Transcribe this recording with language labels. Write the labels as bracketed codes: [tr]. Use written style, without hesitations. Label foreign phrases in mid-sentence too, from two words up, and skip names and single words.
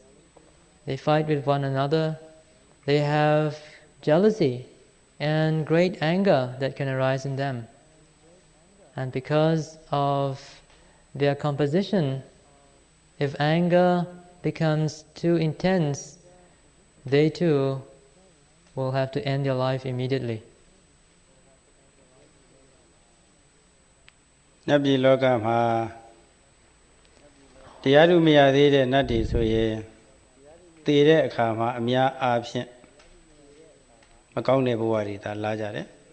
[en] They fight with one another. They have jealousy and great anger that can arise in them. And because of their composition, if anger becomes too intense, they too will have to end their life immediately. [my] နတ်ပြည်လောကမှာတရားဓုမရသေးတဲ့နတ်တွေဆိုရင်တည်တဲ့အခါမှာအများအားဖြင့်မကောင်းတဲ့ဘဝတွေသာလာကြတယ်